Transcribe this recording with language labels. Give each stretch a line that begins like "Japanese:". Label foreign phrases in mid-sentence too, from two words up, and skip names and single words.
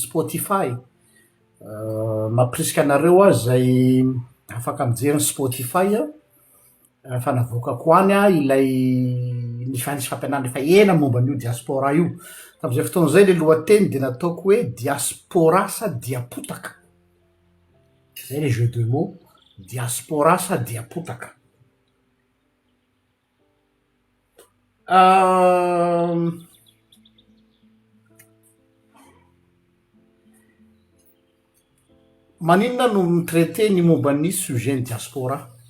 Malagasy: Spotify mampirisika anareo azy zay afaka mijery Spotify fa navoakako any ilay nisy fampianarana efa ela momba an'io diaspora io tam'izay fotoana zay le lohateny de nataoko hoe diaspora sa diapotaka, zay le
French: jeu de mots,
Malagasy: diaspora sa diapotaka. Maninona no mitraité ny momba ny sujet ny diaspora?